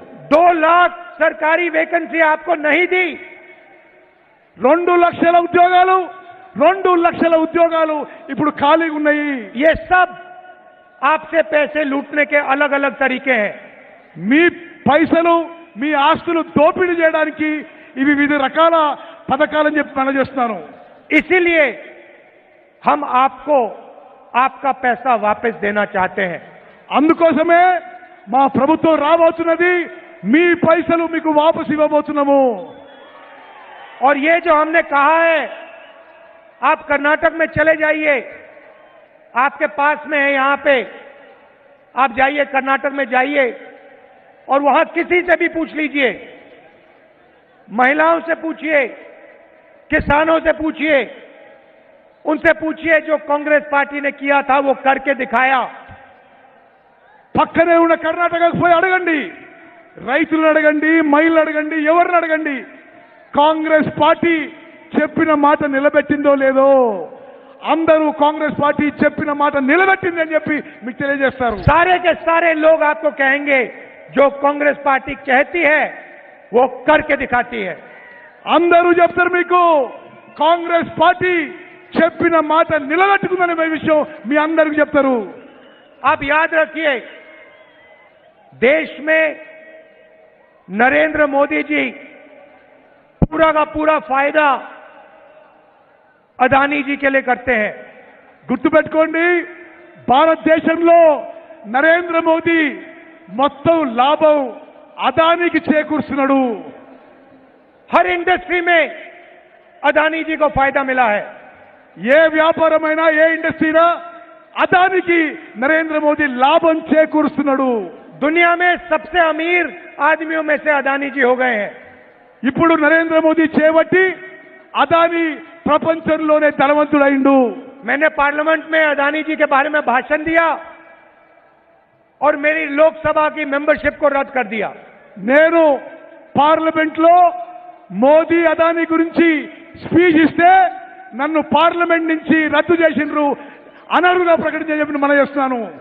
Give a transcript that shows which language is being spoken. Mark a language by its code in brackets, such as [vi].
[hi] 2 लाख सरकारी वैकेंसी आपको नहीं दी. [te] 2 లక్షల ఉద్యోగాలు ఇప్పుడు ఖాళీగా ఉన్నాయి. [hi] ये सब आपसे पैसे लूटने के अलग अलग तरीके हैं. [te] మీ పైసలు మీ ఆస్తులు దోపిడీ చేయడానికి ఇవి వివిధ రకాల పథకాలని చెప్పి మనం చేస్తున్నాను. [hi] इसीलिए हम आपको आपका पैसा वापस देना चाहते हैं. [te] అందుకోసమే మా ప్రభుత్వం రాబోతున్నది. మీ పైసలు మీకు వాపసు ఇవ్వబోతున్నాము. [hi] और ये जो हमने कहा है, आप कर्नाटक में चले जाइए, आपके पास में है यहां पे, आप जाइए कर्नाटक में जाइए और वहां किसी से भी पूछ लीजिए, महिलाओं से पूछिए, किसानों से पूछिए, उनसे पूछिए जो कांग्रेस पार्टी ने किया था वो करके दिखाया. [te] పక్కనే ఉన్న కర్ణాటకకు పోయి అడగండి, రైతులను అడగండి, మహిళలు అడగండి, ఎవరిని అడగండి, కాంగ్రెస్ పార్టీ చెప్పిన మాట నిలబెట్టిందో లేదో. అందరూ కాంగ్రెస్ పార్టీ చెప్పిన మాట నిలబెట్టింది అని చెప్పి మీకు తెలియజేస్తారు. [hi] सारे के सारे लोग आपको कहेंगे जो कांग्रेस पार्टी कहती है वो करके दिखाती है. [te] అందరూ చెప్తారు మీకు కాంగ్రెస్ పార్టీ చెప్పిన మాట నిలబెట్టుకుందనే విషయం మీ అందరికీ చెప్తారు. [hi] आप याद रखिए, देश में नरेंद्र मोदी जी पूरा का पूरा फायदा अदानी जी के लिए करते हैं. [te] గుర్తుపెట్టుకోండి, భారతదేశంలో నరేంద్ర మోదీ మొత్తం లాభం అదానికి చేకూరుస్తున్నాడు. [hi] हर इंडस्ट्री में अदानी जी को फायदा मिला है. [te] ఏ వ్యాపారమైనా ఏ ఇండస్ట్రీనా అదానికి నరేంద్ర మోదీ లాభం చేకూరుస్తున్నాడు. [hi] दुनिया में सबसे अमीर आदमियों में से अदानी जी हो गए हैं. [te] ఇప్పుడు నరేంద్ర మోదీ చేపట్టి అదాని ప్రపంచంలోనే ధనవంతుడైండు. [hi] मैंने पार्लियामेंट में अदानी जी के बारे में भाषण दिया और मेरी लोकसभा की मेंबरशिप को रद्द कर दिया. [te] నేను పార్లమెంట్ లో మోదీ అదాని గురించి స్పీచ్ ఇస్తే నన్ను పార్లమెంట్ నుంచి రద్దు చేసిండ్రు, అనర్హుగా ప్రకటించని చెప్పి మనం చేస్తున్నాను.